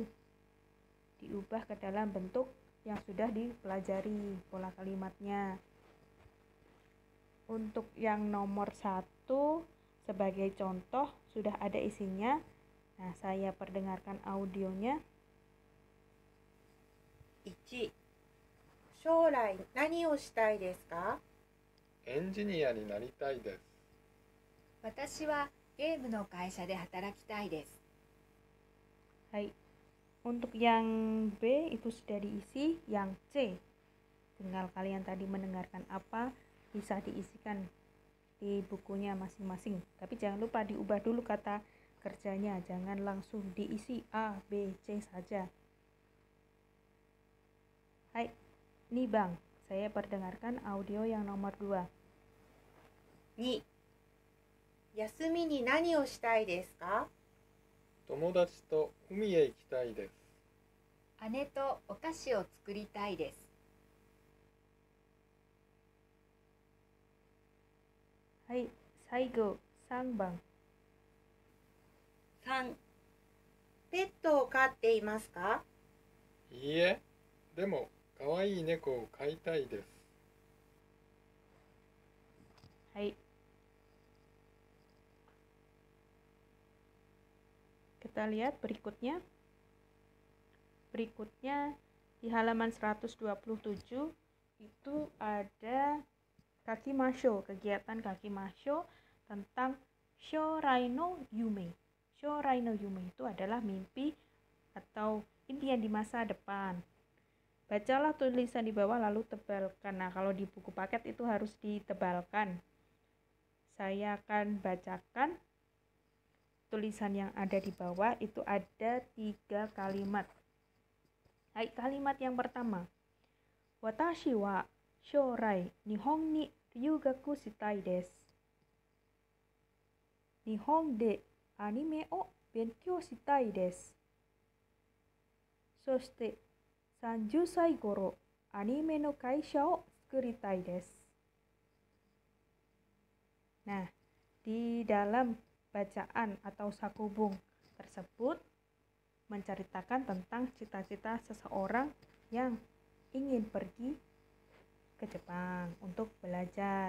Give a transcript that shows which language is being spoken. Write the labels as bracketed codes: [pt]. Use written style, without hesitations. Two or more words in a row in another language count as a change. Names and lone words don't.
[id] Diubah ke dalam bentuk yang sudah dipelajari pola kalimatnya. Untuk yang nomor 1 sebagai contoh sudah ada isinya. Nah, saya perdengarkan audionya. 1. [ja] 将来何をしたいですか？エンジニアになりたいです。私はゲームの会社で働きたいです。 [id] Hai. Untuk yang B itu sudah diisi, yang C tinggal kalian tadi mendengarkan apa bisa diisikan di bukunya masing-masing. Tapi jangan lupa diubah dulu kata kerjanya, jangan langsung diisi A, B, C saja. Hai, ini Bang, saya perdengarkan audio yang nomor 2. 2. [ja] 休みに何をしたいですか？友達と海へ行きたいです。姉とお菓子を作りたいです。はい、最後、3番。 3、ペットを飼っていますか？いいえ、でも可愛い猫を飼いたいです。はい. [id] Kita lihat berikutnya. Berikutnya di halaman 127 itu ada Kakimasho, kegiatan Kakimasho tentang Shorai no Yume. Shorai no Yume itu adalah mimpi atau impian di masa depan. Bacalah tulisan di bawah lalu tebalkan. Nah, kalau di buku paket itu harus ditebalkan. Saya akan bacakan tulisan yang ada di bawah. Itu ada 3 kalimat. Hai, kalimat yang pertama. [ja] 私は将来日本に留学したいです. 日本でアニメを勉強したいです. Soshite 30歳頃アニメの会社を作りたいです. [id] Nah, di dalam bacaan atau sakubung tersebut menceritakan tentang cita-cita seseorang yang ingin pergi ke Jepang untuk belajar.